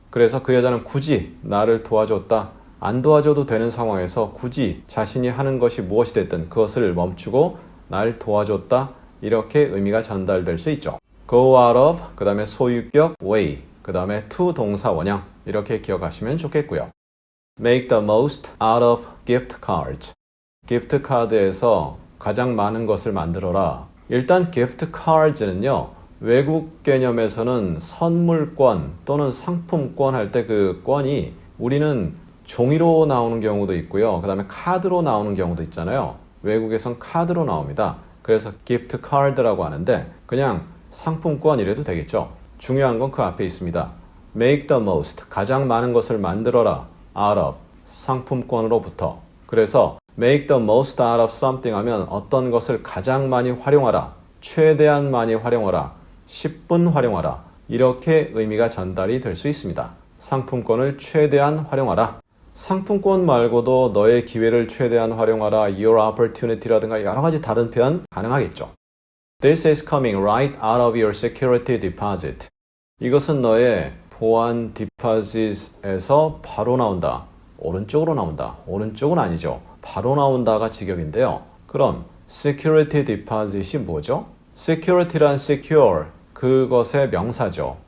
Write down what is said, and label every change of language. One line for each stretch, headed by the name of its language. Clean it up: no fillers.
Korean: 그래서 그 여자는 굳이 나를 도와줬다. 안 도와줘도 되는 상황에서 굳이 자신이 하는 것이 무엇이 됐든 그것을 멈추고 날 도와줬다. 이렇게 의미가 전달될 수 있죠.
English: go out of,
Korean: 그 다음에 소유격 way, 그 다음에 to 동사 원형 이렇게 기억하시면 좋겠고요.
English: make the most out of gift cards.
Korean: gift card에서 가장 많은 것을 만들어라. 일단 gift cards는요. 외국 개념에서는 선물권 또는 상품권 할 때 그 권이 우리는 종이로 나오는 경우도 있고요. 그 다음에 카드로 나오는 경우도 있잖아요. 외국에선 카드로 나옵니다. 그래서 gift card라고 하는데 그냥 상품권 이래도 되겠죠. 중요한 건 그 앞에 있습니다.
English: make the most,
Korean: 가장 많은 것을 만들어라.
English: out of,
Korean: 상품권으로부터. 그래서
English: make the most out of something
Korean: 하면 어떤 것을 가장 많이 활용하라. 최대한 많이 활용하라. 10분 활용하라. 이렇게 의미가 전달이 될 수 있습니다. 상품권을 최대한 활용하라. 상품권 말고도 너의 기회를 최대한 활용하라.
English: your opportunity
Korean: 라든가 여러 가지 다른 표현 가능하겠죠.
English: This is coming right out of your security deposit.
Korean: 이것은 너의 보안 디파짓에서 바로 나온다. 오른쪽으로 나온다. 오른쪽은 아니죠. 바로 나온다가 직역인데요. 그럼 security deposit이 뭐죠? security란 secure, 그것의 명사죠.